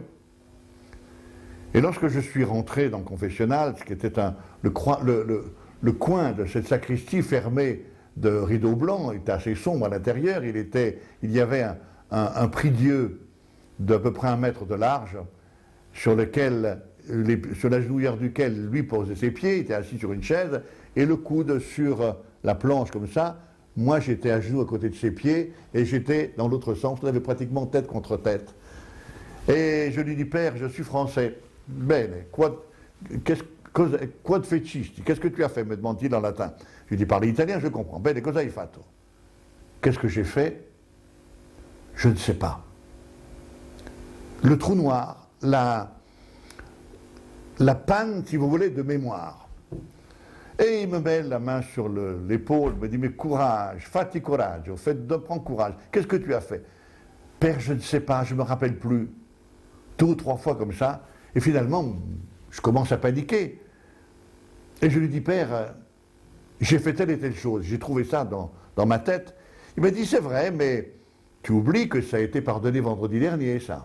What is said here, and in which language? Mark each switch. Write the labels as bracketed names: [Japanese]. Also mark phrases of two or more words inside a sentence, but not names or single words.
[French] Et lorsque je suis rentré dans le confessionnal, ce qui était le coin de cette sacristie fermée de rideaux blancs, il était assez sombre à l'intérieur, il y avait un prie-dieu d'à peu près 1 mètre de large, sur la genouillère duquel lui posait ses pieds, il était assis sur une chaise, et le coude sur la planche comme ça. Moi j'étais à genoux à côté de ses pieds, et j'étais dans l'autre sens, on avait pratiquement tête contre tête. Et je lui dis, Père, je suis français. [Latin] Bene, quod fecisti? [French] Qu'est-ce que tu as fait, me demande-t-il en latin. Je lui dis, parler italien, je comprends. [Italian] Bene, cosa hai fatto? [French] Qu'est-ce que j'ai fait? Je ne sais pas. Le trou noir, la panne, si vous voulez, de mémoire. Et il me met la main sur l'épaule, me dit, mais courage, [Italian] fatti coraggio, [French] prends courage. Qu'est-ce que tu as fait? Père, je ne sais pas, je ne me rappelle plus. 2 ou 3 fois comme ça, et finalement, je commence à paniquer. Et je lui dis, Père, j'ai fait telle et telle chose, j'ai trouvé ça dans ma tête. Il m'a dit, c'est vrai, mais tu oublies que ça a été pardonné vendredi dernier, ça.